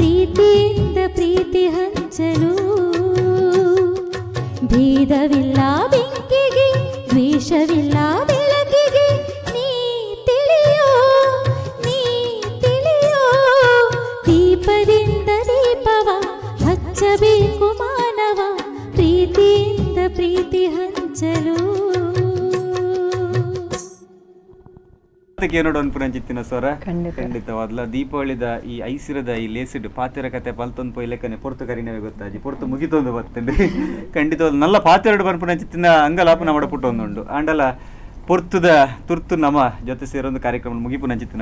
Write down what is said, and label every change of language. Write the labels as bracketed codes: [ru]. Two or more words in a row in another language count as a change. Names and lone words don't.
[kn] ಪ್ರೀತಿಯಿಂದ ಪ್ರೀತಿ ಹಂಚಲು ಭೇದವಿಲ್ಲ ಬೆಂಕಿಗೆ ದ್ವೇಷವಿಲ್ಲ ಬೆಳಕಿಗೆ ನೀ ತಿಳಿಯೋ ದೀಪದಿಂದ ದೀಪವ ಹಚ್ಚಬೇಕು ಮಾನವ ಪ್ರೀತಿಯಿಂದ ಪ್ರೀತಿ ಹಂಚಲು. [tcy] ನೋಡು ಅನ್ಪುರಂಚಿತ್ತಿನ ಸ್ವರ ಖಂಡಿತವಾದ್ಲ ದೀಪಾವಳಿದ ಈ ಐಸಿರದ ಈ ಲೇಸಿಡ್ ಪಾತೆರ ಕತೆ ಪಲ್ತೊಂದು ಪೋಯ್ ಲೆಕ್ಕನೆ ಪೊರ್ತು ಕರಿನವೆ ಗೊತ್ತಾಜಿ ಪೊರ್ತು ಮುಗಿತೊಂದು ಬರ್ತೇನೆ ಖಂಡಿತವಾದ ನಲ್ಲ ಪಾತೆರಡು ಬರ್ಪುರಂಚಿತ್ತಿನ ಅಂಗಲಾಪ ನಮ್ಮಡ ಪುಟ್ಟೊಂದುಂಡು ಆಂಡಲ ಪೊರ್ತುದ ತುರ್ತು ನಮ್ಮ ಜೊತೆ ಸೇರೊಂದು ಕಾರ್ಯಕ್ರಮ ಮುಗಿಪುನಂಚಿತ್ತಿನ